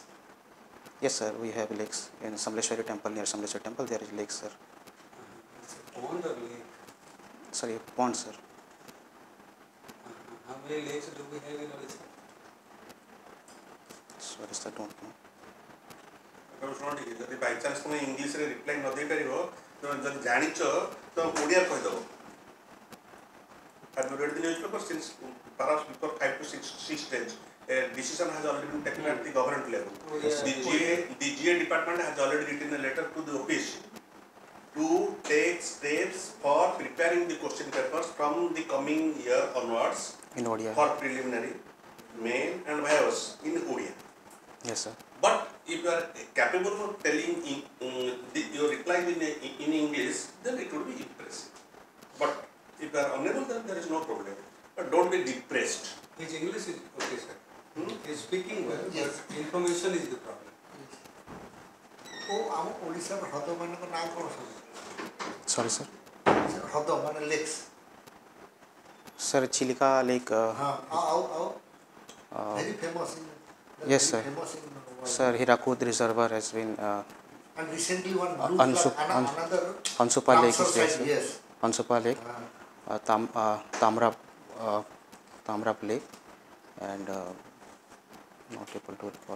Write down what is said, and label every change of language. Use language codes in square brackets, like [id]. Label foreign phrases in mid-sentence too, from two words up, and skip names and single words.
[en] Yes, sir, we have lakes in Samleshwari temple. Near Samleshwari temple there is lakes, sir. It's a pond or lake? Sorry, pond, sir. How many lakes do we have in Odisha? Sorry, sir, don't know. [or] ଯଦି ବାଇଚାନ୍ସ ତୁମେ [en] Englishରେ reply [or] ନ ଦେଇପାରିବ ଯଦି ଜାଣିଛ ତ ଓଡ଼ିଆ କହିଦେବ. [en] Have you read the newspaper? Since perhaps before 5 to 6 days, a decision has already been taken at the government level. Yes. The GA department has already written a letter to the OPSC to take steps for preparing the question papers from the coming year onwards In Odia. for preliminary, main and vias in Odia. Yes, sir. But if you are capable of telling your reply in English, then it would be impressive. But if you are unable, then there is no problem. But don't be depressed. His English is okay, sir. He is speaking well, Yes. but information is the problem. [or] ଓ ଆମ ଓଡ଼ିଶାର ହ୍ରଦମାନଙ୍କ ନାଁ କ'ଣ ସବୁ? [en] Sorry, sir. [or] ହ୍ରଦ ମାନେ ଲେକ୍ସ. [en] Sir, Chilika Lake. [or] ହଁ ଆଉ [en] very famous in Yes, sir. famous in world. Sir, Hirakud Reservoir has been. And recently one another Ansupa Lake is there, side, sir. yes. Ansupa Lake, Tamrap Lake, and not able to recall.